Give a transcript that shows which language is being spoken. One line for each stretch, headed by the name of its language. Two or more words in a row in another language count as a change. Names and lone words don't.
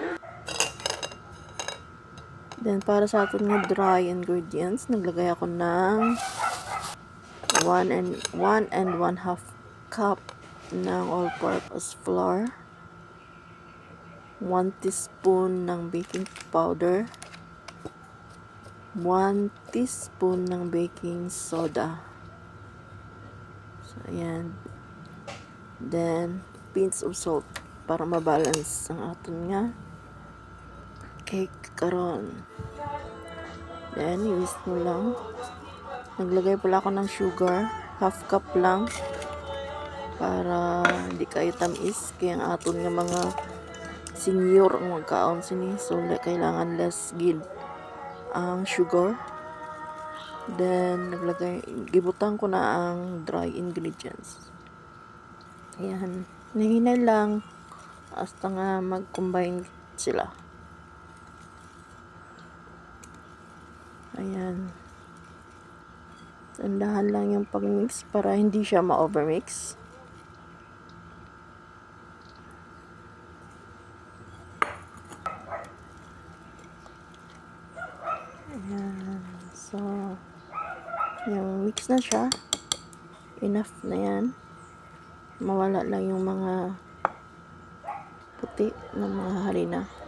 Filipino: Then para
Hiligaynon: sa aton nga
English: dry ingredients,
Filipino: naglagay ako ng 1 and 1/2 cup ng
English: all-purpose flour,
Filipino: 1 teaspoon ng
English: baking powder,
Filipino: 1 teaspoon ng
English: baking soda.
Filipino: So ayan.
English: Then pinch of salt
Hiligaynon: para mabalance ang aton nga cake karon.
Filipino: Then i-whisk mo lang. Naglagay pala ako ng sugar, half cup lang para hindi kayo tamis, kaya
Hiligaynon: ang aton nga mga senior ang magkaon sini,
Filipino: so kailangan
Hiligaynon: less gid
Filipino: ang sugar.
Hiligaynon: Then gibutang ko na ang
English: dry ingredients.
Hiligaynon: Ayan, nahinay lang hasta nga mag-combine sila.
Filipino: Ayan, tandahan lang yung pag-mix para hindi siya ma-overmix. Ayan, so yung mix na siya, enough na yan, mawala lang yung mga puti ng mga harina.